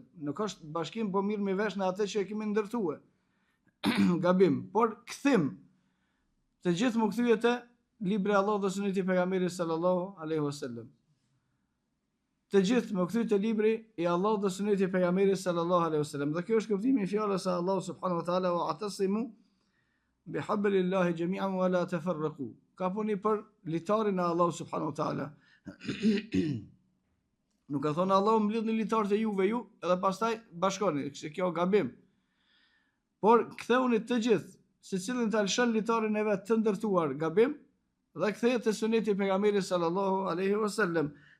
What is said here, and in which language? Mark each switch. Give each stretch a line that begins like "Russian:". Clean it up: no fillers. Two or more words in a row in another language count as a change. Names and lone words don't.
Albanian: Nuk është bashkim, po mirë mi vesh në atë që e kemi ndërtuar. Gabim. Por kthim të gjithë më kthye te libri i Allahut dhe suneti i pejgamberit
Arabic: صلى الله عليه وسلم.
Albanian: Të gjithë më kthye te libri i Allahut dhe suneti i pejgamberit
Arabic: صلى الله عليه وسلم.
Albanian: Dhe kjo është kuptimi i fjalës së Allahut
Arabic: سبحانه وتعالى، واعتصموا بحبل الله جميعا ولا تفرقوا.
Albanian: Ka puni për litarin e Allahut
Arabic: سبحانه وتعالى.
Albanian: Nuk ka thonë Allahu mbledhni litarët e juve ju, edhe pastaj bashkoni, se kjo gabim. Por ktheuni të gjithë, secilin ta lëshon litarin e vet të ndërtuar gabim, dhe kthehet te suneti i pejgamberit
Arabic: صلى الله عليه وسلم.